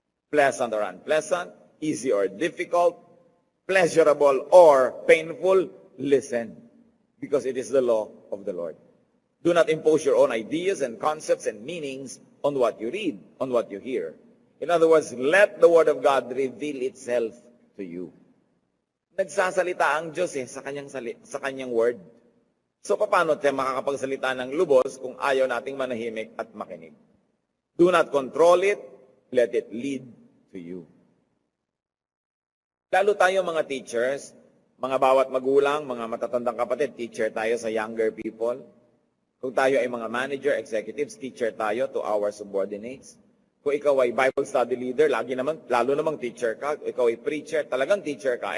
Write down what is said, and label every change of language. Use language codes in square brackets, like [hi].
[en] Pleasant or unpleasant, easy or difficult, pleasurable or painful, listen. Because it is the law of the Lord. Do not impose your own ideas and concepts and meanings on what you read, on what you hear. In other words, let the Word of God reveal itself to you. [tl] Nagsasalita ang Diyos sa kanyang word. So paano tayo makakapagsalita ng lubos kung ayaw nating manahimik at makinig? [en] Do not control it, let it lead to you. [tl] Lalo tayo mga teachers, mga bawat magulang, mga matatandang kapatid, teacher tayo sa younger people. Kung tayo ay mga manager, executives, teacher tayo [en] to our subordinates. [tl] Kung ikaw ay Bible study leader, lalo namang teacher ka. Ikaw ay preacher, talagang teacher ka.